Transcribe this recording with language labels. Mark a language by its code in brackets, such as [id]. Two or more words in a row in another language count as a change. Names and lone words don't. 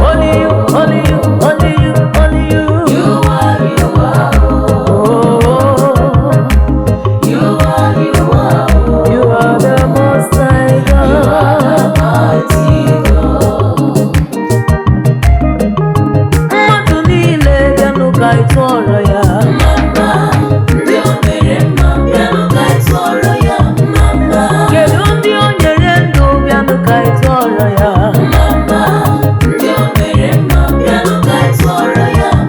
[en] Only you, only you, only you, only you. You are, you are. Oh. You are, you are. You are the most high You are the God. mighty God. [ig] Mmadụ niile bịanụ ka anyị tụọrọ ya. Mama, ndị o mere mma, bịanụ ka anyị tụọrọ ya. Mama. Kedu ndị o nyere ndụ? Bịanụ ka anyị tụọrọ ya. Mama, ndị o mere mma, bịanụ ka anyị tụọrọ ya.